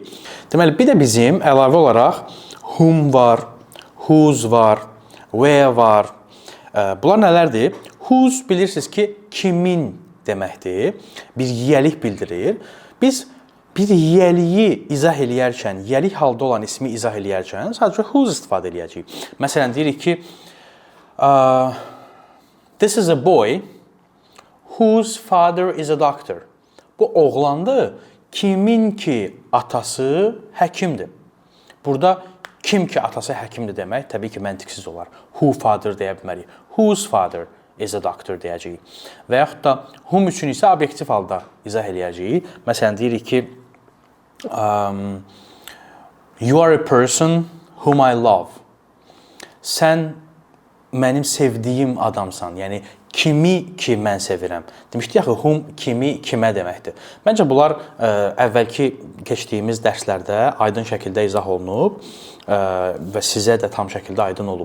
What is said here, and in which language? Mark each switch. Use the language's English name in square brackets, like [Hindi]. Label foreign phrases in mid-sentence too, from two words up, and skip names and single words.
[Azerbaijani] Deməli, bir də bizim əlavə olaraq whom var, whose var, where var. Bunlar nələrdir? Whose bilirsiniz ki, kimin deməkdir, bir yiyəlik bildirir. Biz bir yiyəliyi izah eləyərkən, yiyəlik halda olan ismi izah eləyərkən sadəcə whose istifadə eləyəcəyik. Məsələn, deyirik ki, [English] this is a boy whose father is a doctor. [Azerbaijani] Bu oğlandır, kimin ki atası həkimdir. Burada kim ki atası həkimdir demək təbii ki, məntiqsiz olar. [English] Who father [Azerbaijani] deyə bilmərik. [English] Whose father is a doctor deyəcəyik. [Azerbaijani] Və yaxud da whom üçün isə obyektiv halda izah eləyəcəyik. Məsələn, deyirik ki, [English] you are a person whom I love. [Azerbaijani] Sən mənim sevdiyim adamsan. Yəni, kimi ki mən sevirəm. Demişdik axı, whom kimi kimə deməkdir. Məncə bunlar əvvəlki keçdiyimiz dərslərdə aydın şəkildə izah olunub və sizə də tam şəkildə aydın olub.